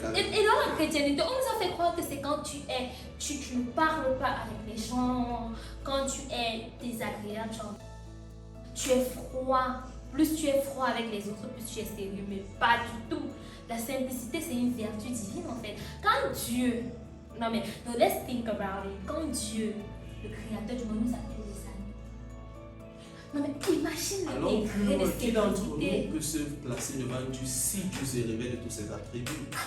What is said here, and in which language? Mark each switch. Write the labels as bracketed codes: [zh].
[fr] Et dans la chrétienté, on nous a fait croire que c'est quand tu ne parles pas avec les gens, quand tu es désagréable, tu es froid. Plus tu es froid avec les autres, plus tu es sérieux, mais pas du tout. La simplicité, c'est une vertu divine en fait. Quand Dieu, [en] no, let's think about it. [fr] Quand Dieu, le créateur du monde, nous a fait des amis. Non mais imagine le degré de simplicité. Qui d'entre nous peut se placer devant Dieu si Dieu se révèle de tous ses attributs?